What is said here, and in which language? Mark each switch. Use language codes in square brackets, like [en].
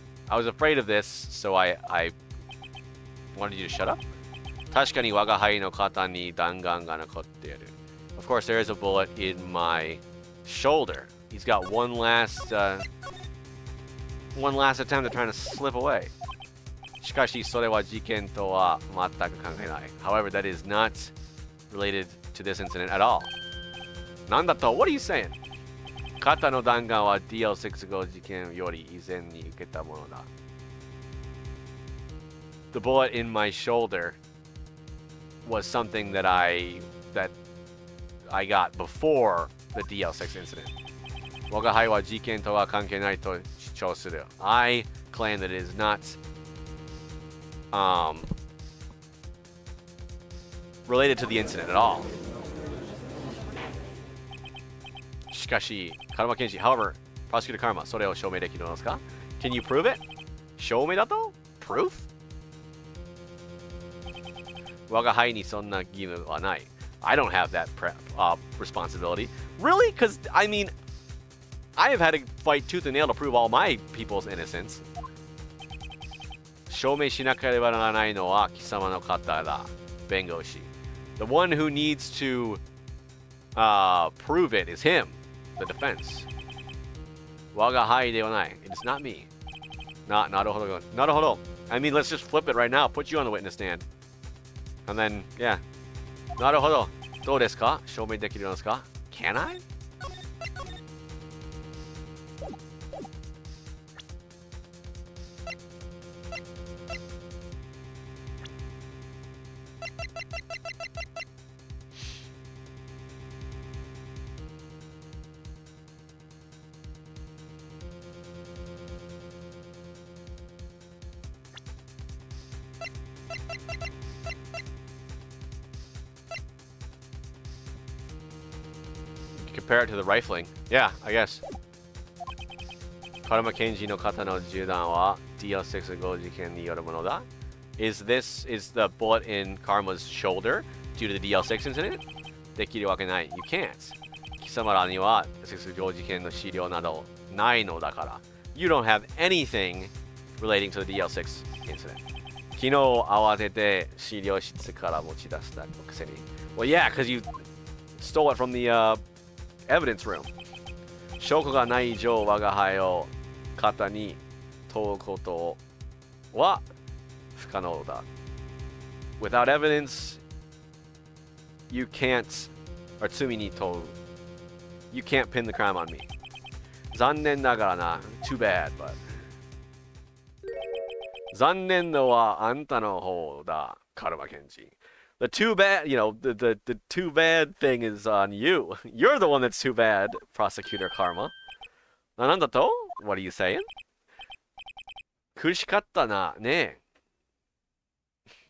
[en] I was afraid of this, so I wanted you to shut up. [ja] 確かに我が輩の肩に弾丸が残っている. [en] Of course, there is a bullet in my shoulder. He's got one last attempt at trying to slip away. [ja] しかしそれは事件とは全く関係ない. [en] However, that is not related to this incident at all. [ja] なんだと? [en] What are you saying? [ja] 肩の弾丸は DL6 号事件より以前に受けたものだ. [en] The bullet in my shoulder was something that I got before the DL6 incident. [ja] 我が輩は事件とは関係ないと主張する. [en] I claim that it is not related to the incident at all. [ja] しかし、カルマ検事, [en] however, Prosecutor Karma, [ja] それを証明できるのですか? [en] Can you prove it? [ja] 証明だと? [en] Proof? [ja] 我が輩にそんな義務はない. [en] I don't have that responsibility. Really? Because, I mean, I have had to fight tooth and nail to prove all my people's innocence. [ja] 証明しなければならないのは貴様の方だ. 弁護士. [en] The one who needs to prove it is him, the defense. [ja] 我が輩ではない. [en] It is not me. [ja] なるほど.なるほど. [en] I mean, let's just flip it right now. Put you on the witness stand. And then, yeah. [ja] なるほど.どうですか?証明できるのですか? [en] Can I? Compare it to the rifling. Yeah, I guess. [ja] カルマ検事の方の銃弾は DL6 号事件によるものだ. [en] Is the bullet in Karma's shoulder due to the DL6 incident? [ja] できるわけない. [en] You can't. [ja] 貴様らには6号事件の資料などないのだから. [en] You don't have anything relating to the DL6 incident. [ja] 昨日慌てて資料室から持ち出したくせに. [en] Well, yeah, because you stole it from the evidence room. [ja] 証拠がない以上我が輩を肩に問うことは不可能だ. [en] Without evidence, you can't, or [ja] 罪に問う. [en] You can't pin the crime on me. [ja] 残念ながらな. [en] Too bad, but. [ja] 残念のはあんたの方だ, カルマ検事. [en] The too bad, the too bad thing is on you. You're the one that's too bad, Prosecutor Karma. [ja] なんだと? [en] What are you saying? [ja] 苦しかったな、ねえ.